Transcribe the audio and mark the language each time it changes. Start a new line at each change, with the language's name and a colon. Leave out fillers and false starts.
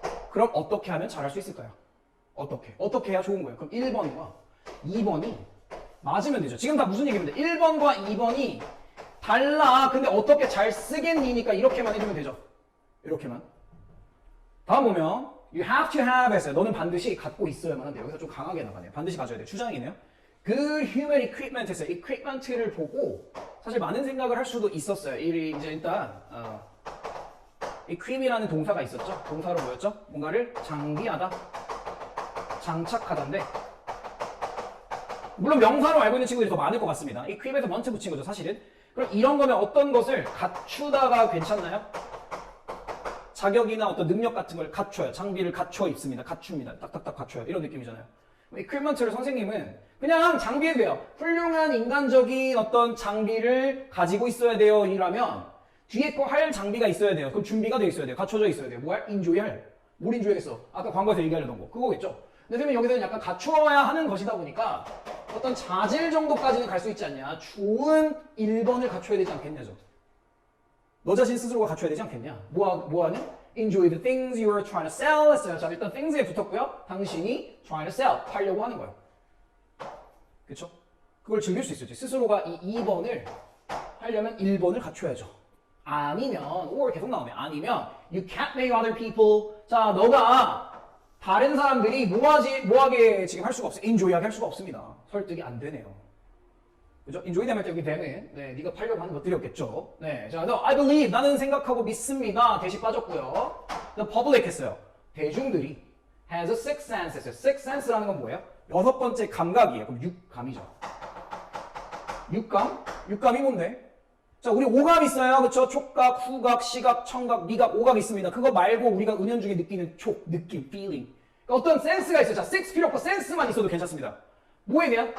Korean: 그럼 어떻게 하면 잘할 수 있을까요? 어떻게 해야 좋은 거예요? 그럼 1번과 2번이 맞으면 되죠. 지금 다 무슨 얘기입니다. 1번과 2번이 달라. 근데 어떻게 잘 쓰겠니니까 이렇게만 해주면 되죠. 이렇게만. 다음 보면
English: you have to have 했어요.
Korean: 너는 반드시 갖고 있어야만 한대요. 여기서 좀 강하게 나가네요. 반드시 가져야 돼요. 주장이네요. 그
English: human equipment
Korean: 했어요. equipment를 보고 사실 많은 생각을 할 수도 있었어요. 이제 일단 equip이라는 동사가 있었죠. 동사로 뭐였죠? 뭔가를 장비하다, 장착하다인데 물론 명사로 알고 있는 친구들이 더 많을 것 같습니다. equip에서 먼저 붙인 거죠. 사실은. 그럼 이런 거면 어떤 것을 갖추다가 괜찮나요? 자격이나 어떤 능력 같은 걸 갖춰요. 장비를 갖춰 입습니다. 갖춥니다. 딱딱딱 갖춰요. 이런 느낌이잖아요. equipment를 선생님은 그냥 장비에 돼요. 훌륭한 인간적인 어떤 장비를 가지고 있어야 돼요. 이라면 뒤에 거 할 장비가 있어야 돼요. 그럼 준비가 돼 있어야 돼요. 갖춰져 있어야 돼요. 뭐 할? 인조이 할. 뭘 인조이겠어? 아까 광고에서 얘기하려던 거. 그거겠죠? 근데 선생님 여기서는 약간 갖추어야 하는 것이다 보니까 어떤 자질 정도까지는 갈 수 있지 않냐. 좋은 1번을 갖춰야 되지 않겠냐죠. 너 자신 스스로가 갖춰야 되지 않겠냐. 뭐하는?
English: Enjoy the things you are trying to sell 했어요.
Korean: 자, 일단 things에 붙었고요. 당신이
English: trying to sell.
Korean: 팔려고 하는 거예요. 그쵸? 그걸 즐길 수 있어야지. 스스로가 이 2번을 하려면 1번을 갖춰야죠.
English: 아니면, or
Korean: 계속 나오면,
English: 아니면, you can't make other people.
Korean: 자, 너가 다른 사람들이 뭐하게 지금 할 수가 없어요. enjoy하게 할 수가 없습니다. 설득이 안 되네요. 그죠? enjoy 되면 여기 되는, 네, 네가 팔려고 하는 것들이었겠죠. 네, 자,
English: no, I believe,
Korean: 나는 생각하고 믿습니다. 대시 빠졌고요.
English: the public
Korean: 했어요. 대중들이
English: has a sixth sense 했어요.
Korean: sixth sense라는 건 뭐예요? 6번째 감각이에요. 그럼 육감이죠. 육감이 뭔데? 자, 우리 오감 있어요. 그쵸? 촉각, 후각, 시각, 청각, 미각, 오각 있습니다. 그거 말고 우리가 은연중에 느끼는 느낌, feeling. 그러니까 어떤 센스가 있어요. 자, six 필요 없고 센스만 있어도 괜찮습니다. 뭐에 대한?